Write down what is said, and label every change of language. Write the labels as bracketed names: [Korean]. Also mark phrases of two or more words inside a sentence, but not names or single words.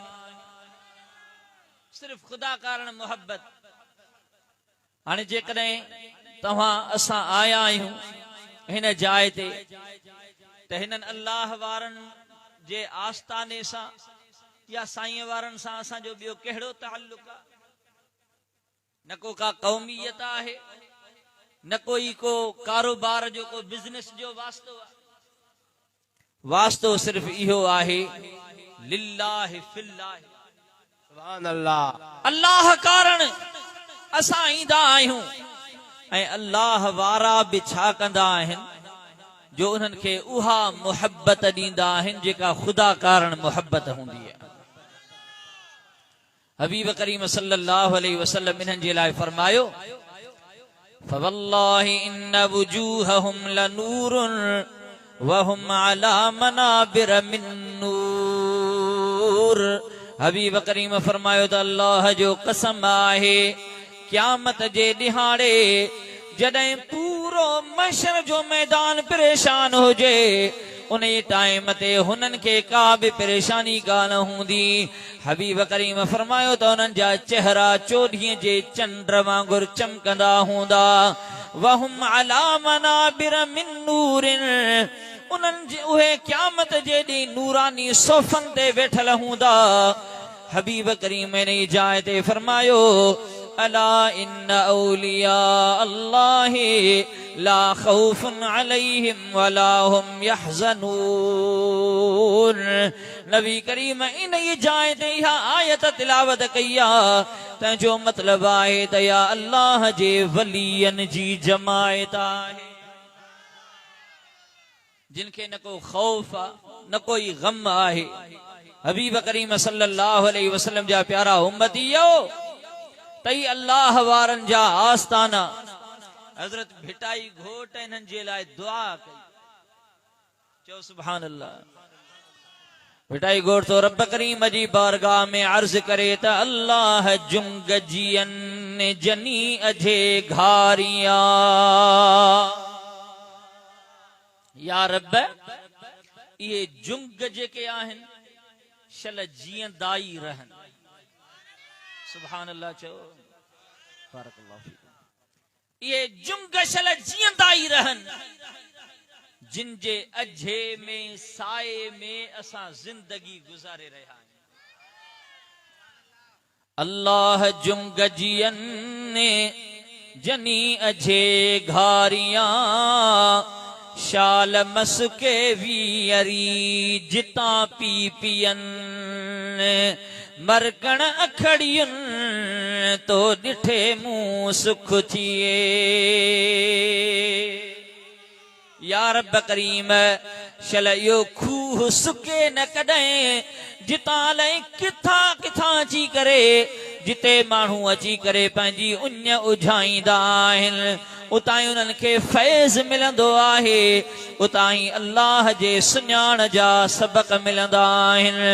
[Sindhi] सिर्फ़ ख़ुदा कारण मुहबत हाणे जेकॾहिं तव्हां असां आया आहियूं हिन जाइ ते त हिननि अल्लाह वारनि जे आस्थाने सां या साईं वारनि सां असांजो ॿियो कहिड़ो ताल्लुक आहे न को का क़ौमियत आहे न कोई को कारोबार जो को बिज़नेस जो वास्तो आहे वास्तो सिर्फ़ इहो आहे [Arabic] لله في الله سبحان الله [Sindhi] अल्लाह कारण असां ईंदा आहियूं ऐं अल्लाह वारा बि छा कंदा आहिनि जो उन्हनि खे उहा मुहबत ॾींदा आहिनि जेका ख़ुदा कारण मुहबत हूंदी आहे हबीब करीम [Arabic] صلى الله عليه وسلم [Sindhi] इन्हनि जे लाइ फरमायो [Arabic] فوالله إن وجوههم لنور وهم على منابر من [Sindhi] नूर हबीब करीम फरमायो त अल्लाह जो कसम आहे क़यामत जे ॾिहाड़े जॾहिं पूरो महशर जो मैदान परेशान हुजे उन टाइम ते हुननि खे का बि परेशानी कान हूंदी हबीब करीम फरमायो त उन्हनि जा चेहरा चोॾीअ जे चंड वांगुरु चमकंदा हूंदा [Arabic] وهم على منابر من نور [Sindhi] उन्हनि जे उहे क़यामत जे ॾींहुं नूरानी सोफ़नि ते वेठल हूंदा हबीब करीम इन जाइ ते फरमायो [Arabic] ألا إن أولياء الله لا خوف عليهم ولا هم يحزنون [Sindhi] नबी करीम इन जाइ ते इहा आयत तिलावत कई आहे तंहिंजो मतिलबु आहे त या अल्लाह जे वलियनि जी जमायत आहे जिन खे न को खौफ आहे न कोई गम आहे हबीब करीम [Arabic] صلى الله عليه وسلم [Sindhi] जा प्यारा उम्मतियो तई अल्लाह वारनि जा आस्थाना हज़रत भिटाई घोट इन्हनि जे लाइ दुआ कई चओ [Arabic] سبحان الله [Sindhi] भिटाई घोट तो रब करीम जी बारगाह में अर्ज करे त अल्लाह जुंग जियन जनी अजे घारिया या रब ये जुंग जेके आहिनि शल जीअंदाई रहन [Arabic] سبحان الله [Sindhi] चओ [Arabic] بارك الله فيكم [Sindhi] ये जुंग शल जीअंदाई रहन जिन जे अझे में साए में असां जिंदगी गुज़ारे रहिया आहियूं अल्लाह जुंग जियन जनी अझे घारिया शाल मस्के वीयरी जिता पी पियन मरकण अखड़ियुन तो ॾिठे मुंह सुख थिए या रब करीम शल यो खूह सुके न कॾहिं जितां लई किथां किथां अची करे जिते माण्हू अची करे पंहिंजी उञ उझाईंदा आहिनि उतां ई उन्हनि खे फैज़ मिलंदो आहे, उतां ई अल्लाह जे सुञाण जा सबक मिलंदा आहिनि।